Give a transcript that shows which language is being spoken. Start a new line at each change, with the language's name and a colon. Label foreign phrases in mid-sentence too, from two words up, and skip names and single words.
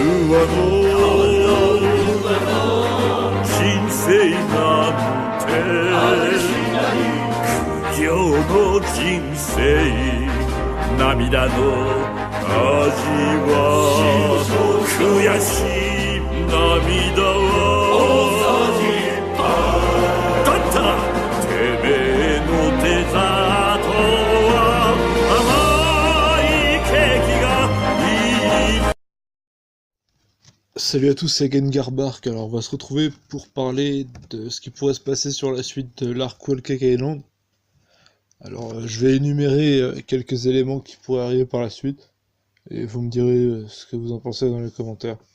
Japanese: 和の人生なんて苦行の人生涙の味は悔しい涙はだったてめえのデザートは甘いケーキがいい。
French: Salut à tous, c'est Gengar Bark. Alors on va se retrouver pour parler de ce qui pourrait se passer sur la suite de l'arc Whole Cake Island. Alors je vais énumérer quelques éléments qui pourraient arriver par la suite, et vous me direz ce que vous en pensez dans les commentaires.